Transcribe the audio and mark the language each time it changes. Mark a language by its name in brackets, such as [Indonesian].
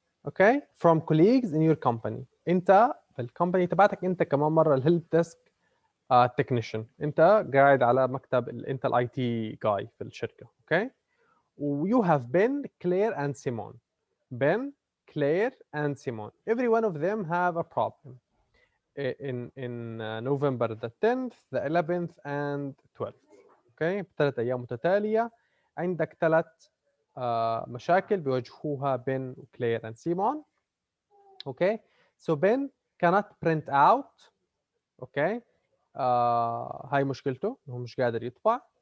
[English] Okay, from colleagues in your company. [Arabic] انت بالكمباني تبعتك انت كمان مره الهيلب ديسك تكنيشن، انت قاعد على مكتب انت الاي تي جاي في الشركه. اوكي. [English] You have been Claire and Simon. Ben, Claire and Simon. Every one of them have a problem in November the 10th, the 11th and 12th. [Arabic] اوكي. ب3 ايام متتاليه عندك 3 مشاكل بيواجهوها بن وكلير and سيمون. [English] Okay, so Ben cannot print out. [Arabic] Okay, هاي مشكلته هو مش قادر يطبع.